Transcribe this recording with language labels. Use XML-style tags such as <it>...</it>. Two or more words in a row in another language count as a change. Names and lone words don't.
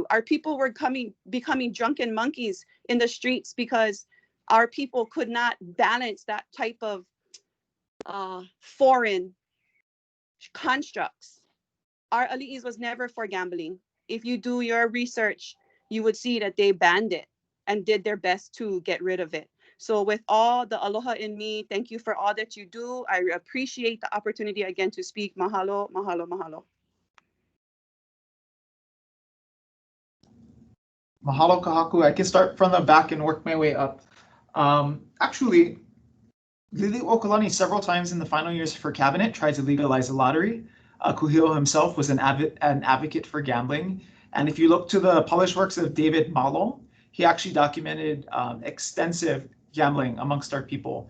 <en>Our people were becoming drunken monkeys in the streets because our people could not balance that type of foreign constructs. Our Ali'is was never for gambling. If you do your research, you would see that they banned it and did their best to get rid of it. So with all the aloha in me, thank you for all that you do. I appreciate the opportunity again to speak.</en> <haw>Mahalo, mahalo, mahalo. Mahalo kahaku.</haw> <en>I can start from the back and work my way up. Actually, Lili Okalani several times in the final years for cabinet tried to legalize the lottery. Kuhio himself was an advocate for gambling. And if you look to the published works of David Malo, he actually documented extensive gambling amongst our people.</en>